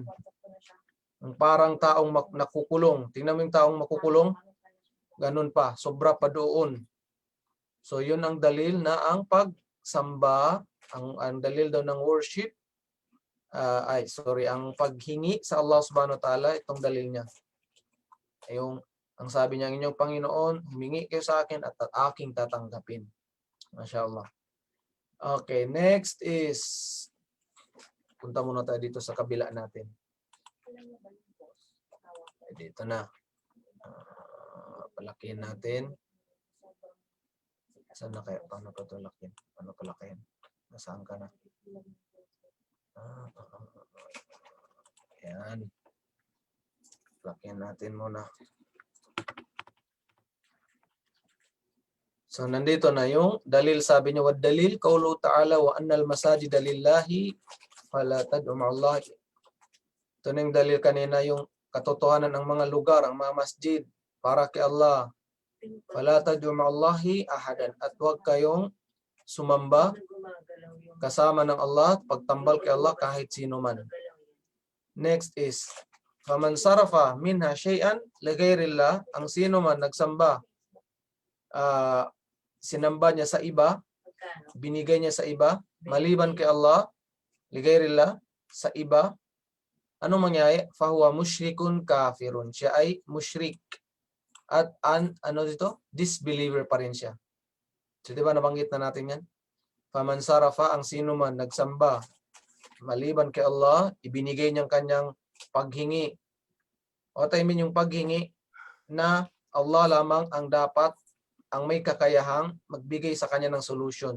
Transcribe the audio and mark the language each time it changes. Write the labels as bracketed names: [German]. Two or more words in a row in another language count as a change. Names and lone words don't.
[Filipino] Ang parang taong nakukulong. Tingnan mo yung taong makukulong. Ganun pa, sobra pa doon. So yun ang dalil na ang pagsamba, ang dalil daw ng worship, ang paghingi sa Allah [Arabic] سبحانه وتعالى, [Filipino] itong dalil niya. Yung, ang sabi niya, inyong Panginoon, humingi kayo sa akin at aking tatanggapin. MashaAllah. Okay, [English] next is, [Filipino] punta muna tayo dito sa kabila natin. Dito na. Palakihin natin. Saan na kaya? Paano pa ito lakin? Paano palakihin? Nasaan ka na? Ayan. Lakihin natin muna. So, nandito na yung dalil. Sabi niya, [Arabic] والدليل قوله تعالى وأن المساجد لله فلا تدعوا مع الله. [Filipino] Ito na yung dalil kanina, yung katotohanan ng mga lugar, ang mga masjid, para kay Allah. [Arabic] فلا تدعوا مع الله أحدا. [Filipino] At huwag kayong sumamba kasama ng Allah, pagtambal kay Allah kahit sino man. [English] Next is, [Arabic] فمن صرف منها شيئا لغير الله, [Filipino] ang sino man nagsamba, sinamba niya sa iba, binigay niya sa iba, maliban kay Allah, lighayrillah, sa iba, ano mangyayari? [Arabic] فهو مشرك كافر. [Filipino] Siya ay musyrik. At ano dito? Disbeliever pa rin siya. So, di ba nabanggit na natin yan? [Arabic] فمن صرف, [Filipino] ang sino man nagsamba, maliban kay Allah, ibinigay niyang kanyang paghingi. O taimin yung paghingi na Allah lamang ang dapat, ang may kakayahang magbigay sa kanya ng solution.